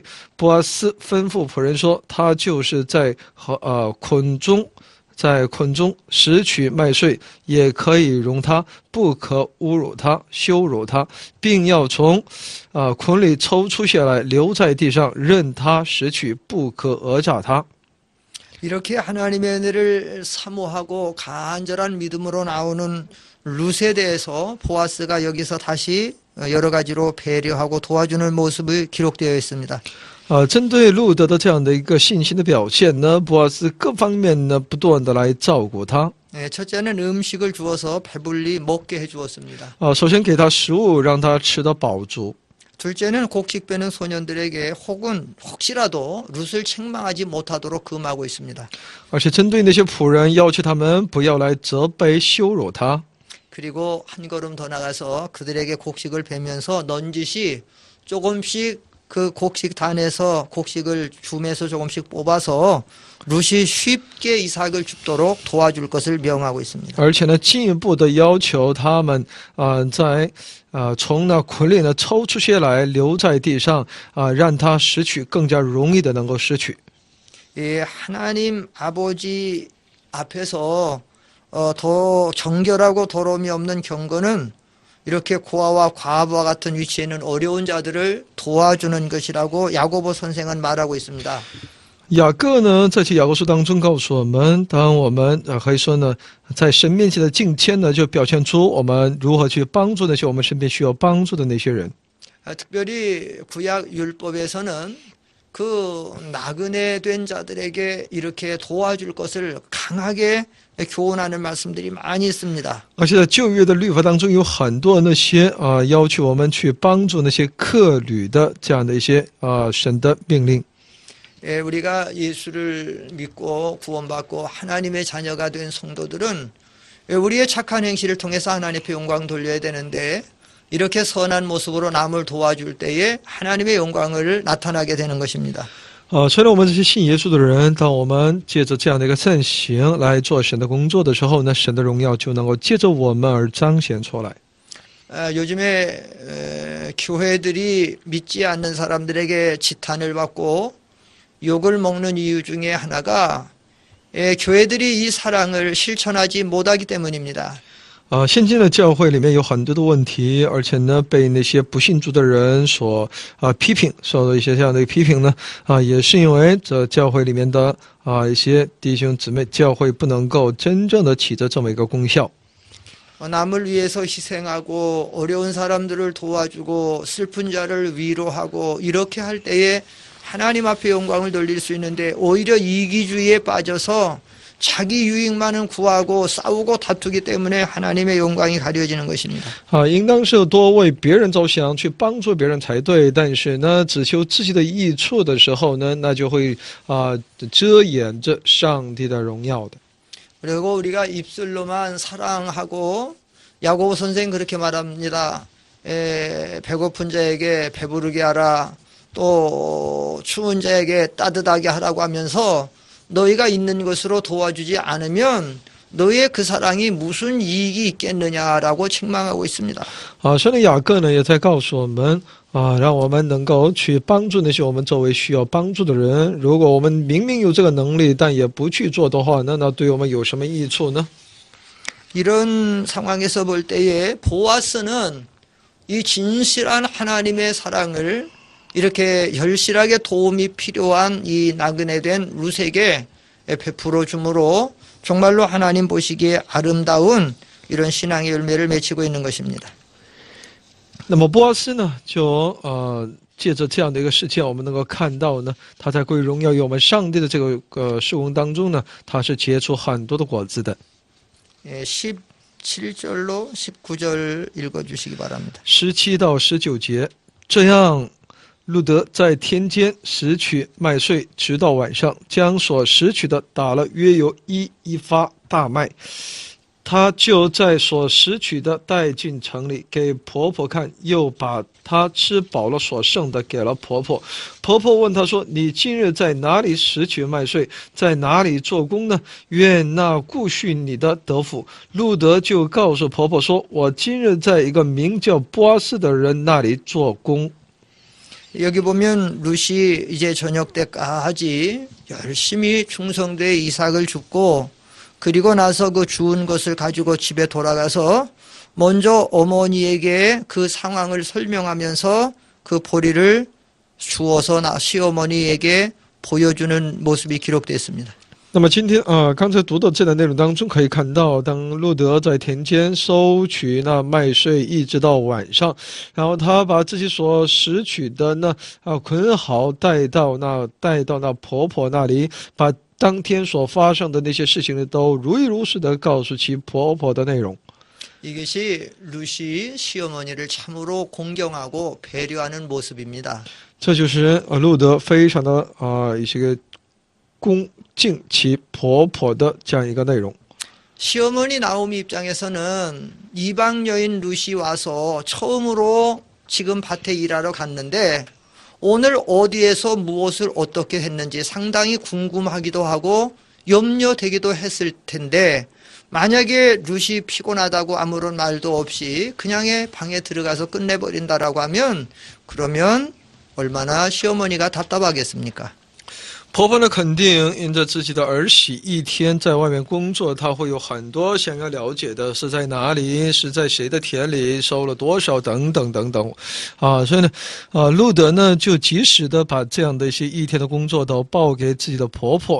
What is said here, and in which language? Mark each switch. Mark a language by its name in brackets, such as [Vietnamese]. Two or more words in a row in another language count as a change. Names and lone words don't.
[Chinese] 波阿斯吩咐仆人说：“他就是在捆中拾取麦穗，也可以容他，不可侮辱他、羞辱他，并要从捆里抽出下来，留在地上，任他拾取，不可讹诈他。” [Korean] 이렇게 하나님의 은혜를 사모하고 간절한 믿음으로 나오는 룻에 대해서 보아스가 여기서 다시 여러 가지로 배려하고 도와주는 모습이 기록되어 있습니다. [Chinese] 针对路德的这样的一个信心的表现呢，波阿斯各方面呢不断的来照顾他。 [Korean] 첫째는 음식을 주어서 배불리 먹게 해주었습니다. [Chinese] 首先给他食物，让他吃得饱足。 [Korean] 둘째는 곡식 빼는 소년들에게 혹시라도 룻을 책망하지 못하도록 금하고 있습니다. [Chinese] 而且针对那些仆人，要求他们不要来责备羞辱他。 [Korean] 그리고 한 걸음 더 나가서 그들에게 곡식을 베면서 넌지시 조금씩 그 곡식단에서 곡식을 줌에서 조금씩 뽑아서 룻이 쉽게 이삭을 줍도록 도와줄 것을 명하고 있습니다. [Chinese] 而且呢，进一步的要求他们在从那捆里呢抽出些来，留在地上让他拾取更加容易的能够拾取。 [Korean] 이 하나님 아버지 앞에서 더 정결하고 더러움이 없는 경건은 이렇게 고아와 과부와 같은 위치에 있는 어려운 자들을 도와주는 것이라고 야고보 선생은 말하고 있습니다. [Chinese] 雅各呢，在其雅各书当中告诉我们，当我们可以说呢，在神面前的敬谦呢，就表现出我们如何去帮助那些我们身边需要帮助的那些人。 [Korean] 특별히 구약 율법에서는 그 나그네 된 자들에게 이렇게 도와줄 것을 강하게 교훈하는 말씀들이 많이 있습니다. [Chinese] 而且在旧约的律法当中，有很多那些要求我们去帮助那些客旅的这样的一些神的命令。 [Korean] 우리가 예수를 믿고 구원받고 하나님의 자녀가 된 성도들은 우리의 착한 행실을 통해서 하나님의 영광 돌려야 되는데 이렇게 선한 모습으로 남을 도와줄 때에 하나님의 영광을 나타나게 되는 것입니다. [Chinese] 虽然我们这些信耶稣的人，当我们借着这样的一个善行来做神的工作的时候呢，神的荣耀就能够借着我们而彰显出来。 [Korean] 요즘에 교회들이 믿지 않는 사람들에게 지탄을 받고 욕을 먹는 이유 중에 하나가 교회들이 이 사랑을 실천하지 못하기 때문입니다. [Chinese] 现今的教会里面有很多的问题，而且呢，被那些不信主的人所批评，受到一些这样的批评呢，也是因为这教会里面的一些弟兄姊妹，教会不能够真正的起着这么一个功效。 [Korean] 남을 위해서 희생하고 어려운 사람들을 도와주고 슬픈 자를 위로하고 이렇게 할 때에 하나님 앞에 영광을 돌릴 수 있는데 오히려 이기주의에 빠져서 자기 유익만은 구하고 싸우고 다투기 때문에 하나님의 영광이 가려지는 것입니다. [Chinese] 应当是多为别人着想，去帮助别人才对。但是呢，只求自己的益处的时候呢，那就会遮掩着上帝的荣耀的。 [Korean] 그리고 우리가 입술로만 사랑하고 야고보 선생 그렇게 말합니다. 배고픈 자에게 배부르게 하라. 또 추운 자에게 따뜻하게 하라고 하면서 너희가 있는 것으로 도와주지 않으면 너희의 그 사랑이 무슨 이익이 있겠느냐라고 책망하고 있습니다. [Chinese] 圣灵雅各呢也在告诉我们让我们能够去帮助那些我们周围需要帮助的人。如果我们明明有这个能力，但也不去做的话，那对我们有什么益处呢？ [Korean] 이런 상황에서 볼 때에 보아스는 이 진실한 하나님의 사랑을 이렇게 열실하게 도움이 필요한 이 나그네 된 룻에게 베풀어 주므로 정말로 하나님 보시기에 아름다운 이런 신앙의 열매를 맺히고 있는 것입니다. [Chinese] 那么波阿斯呢，就借着这样的一个事件，我们能够看到呢，他在归荣耀于我们上帝的这个事工当中呢，他是结出很多的果子的。 [Korean] 17절로 19절 읽어주시기 바랍니다. [Chinese] 17 到19节，这样。路德在田间拾取麦穗，直到晚上，将所拾取的打了约有一发大麦。他就在所拾取的带进城里，给婆婆看，又把她吃饱了所剩的给了婆婆。婆婆问他说：“你今日在哪里拾取麦穗，在哪里做工呢？愿那顾恤你的得福。” 路德就告诉婆婆说：“我今日在一个名叫波阿斯的人那里做工。” [Korean] 여기 보면 룻이 이제 저녁 때까지 열심히 충성되어 이삭을 줍고 그리고 나서 그 주운 것을 가지고 집에 돌아가서 먼저 어머니에게 그 상황을 설명하면서 그 보리를 주어서 시어머니에게 보여주는 모습이 기록됐습니다. [Chinese] 那么今天刚才读的这段内容当中可以看到，当路德在田间收取那麦穗，一直到晚上，然后他把自己所拾取的捆好，带到那婆婆那里，把当天所发生的那些事情呢，都如一如实的告诉其婆婆的内容。 [Korean] 이것이 루시 시어머니를 참으로 공경하고 배려하는 모습입니다. [Chinese] 这就是路德非常的一些个恭敬其婆婆的这样一个内容。 [Korean] 시어머니 나오미 입장에서는 이방 여인 루시 와서 처음으로 지금 밭에 일하러 갔는데 오늘 어디에서 무엇을 어떻게 했는지 상당히 궁금하기도 하고 염려되기도 했을 텐데 만약에 루시 피곤하다고 아무런 말도 없이 그냥의 방에 들어가서 끝내버린다라고 하면 그러면 얼마나 시어머니가 답답하겠습니까? [Chinese] 婆婆呢，肯定因着自己的儿媳一天在外面工作，她会有很多想要了解的，是在哪里，是在谁的田里收了多少，等等等等，所以呢，路德呢就及时的把这样的一些一天的工作都报给自己的婆婆。